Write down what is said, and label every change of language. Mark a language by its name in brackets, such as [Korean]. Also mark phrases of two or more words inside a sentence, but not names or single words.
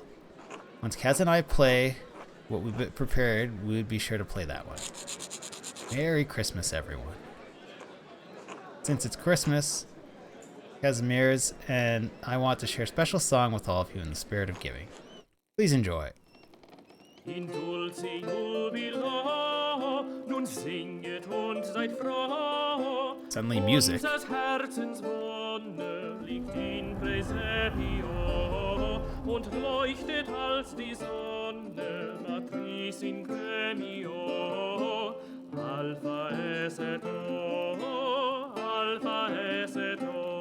[English] Once Kaz and I play what we've prepared, we would be sure to play that one. Merry Christmas, everyone. Since it's Christmas, Kazimierz and I want to share a special song with all of you in the spirit of giving. Please enjoy. [Latin] In dulce jubilo, [German] nun singet und seid froh. [English] Suddenly music. [German] Unseres Herzens Wonne liegt [Latin] in Praesepio [German] und leuchtet als die Sonne, [Latin] Matris in Gremio. Alpha es et O, Alpha es et O.